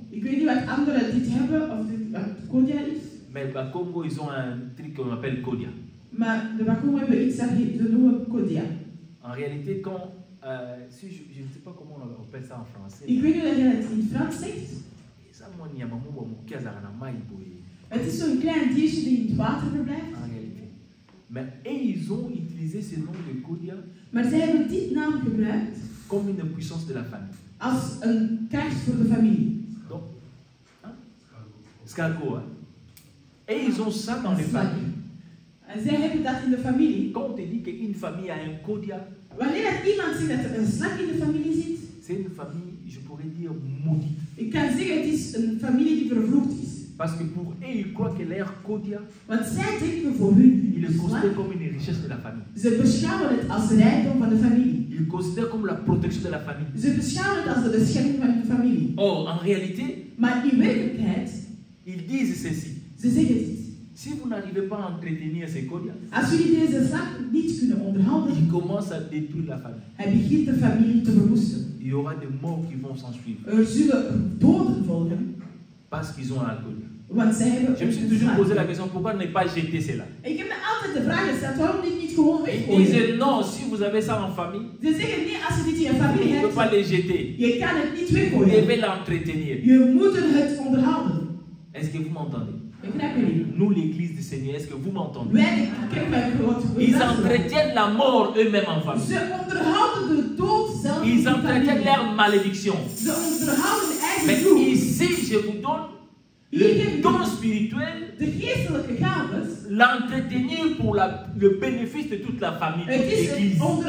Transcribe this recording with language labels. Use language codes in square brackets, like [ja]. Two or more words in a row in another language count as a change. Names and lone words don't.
[nl] Ik weet niet wat anderen dit hebben of dit wat Kodia is. [fr] Mais le Congo, ils ont un truc qu'on appelle Kodia. [nl] Maar de Bakongo hebben iets dat ze noemen Kodia. [fr] En réalité, quand, si je ne sais pas comment on appelle ça en français. [nl] Ik weet niet hoe je het in Frans zegt. [fr] Ça, moi, il y a un moment où il y a un maïs. [nl] Het is zo'n klein diertje die in het water verblijft. [fr] En réalité. Mais et ils ont utilisé ce nom de Kodia [nl] Maar zij hebben dit naam gebruikt [fr] comme une puissance de la famille. [nl] als een kracht voor de familie. [fr] Donc, hein? Scargo, hein? Et ils ont ça dans les familles. [nl] En zij hebben dat in de familie. [fr] Quand on te dit qu'une famille a un Kodia, [nl] Wanneer dat iemand zegt dat er een slak in de familie zit, [fr] c'est une famille, je pourrais dire, maudite. [nl] ik kan zeggen het is een familie die vervloekt is. [fr] Parce que pour eux, ils croient que leur Kodia, [nl] Want zij denken voor hun [fr] ils le [nl] slak, [fr] considèrent comme une richesse de la famille. [nl] ze beschouwen het als de rijkdom van de familie. [fr] Ils considèrent comme la protection de la famille. [nl] Ze beschouwen het als de bescherming van de familie. [fr] Or, en réalité, [nl] Maar in werkelijkheid, [fr] ils disent ceci. [nl] ze zeggen dit. [fr] Si vous n'arrivez pas à entretenir ces Kodia, [nl] Als jullie deze slak niet kunnen onderhouden, [fr] il commence à détruire la famille. [nl] hij begint de familie te verwoesten. [fr] Il y aura des morts qui vont s'en suivre. [nl] Er zullen doden volgen, [fr] Parce qu'ils ont un Kodia. [nl] want zij hebben [fr] Je me suis [nl] een [fr] toujours [nl] slak. [fr] posé la question, pourquoi ne pas jeter cela? [nl] Ik heb me altijd de vraag gesteld, waarom dit niet gewoon [fr] Ils [nl] weggooien? [fr] disent non, si vous avez ça en famille, [nl] Ze zeggen nee, als je dit in je [fr] vous [nl] familie [fr] ne pouvez pas [nl] hebt, [fr] les jeter. [nl] je kan het niet [fr] Vous [nl] weggooien. [fr] devez l'entretenir. [nl] Je moet het onderhouden. [fr] Est-ce que vous m'entendez? Nous, l'église du Seigneur, est-ce que vous m'entendez? Ils entretiennent la mort eux-mêmes en famille. Ils entretiennent leur malédiction. Mais ici, je vous donne le don spirituel, l'entretenir pour le bénéfice de toute la famille, de l'église.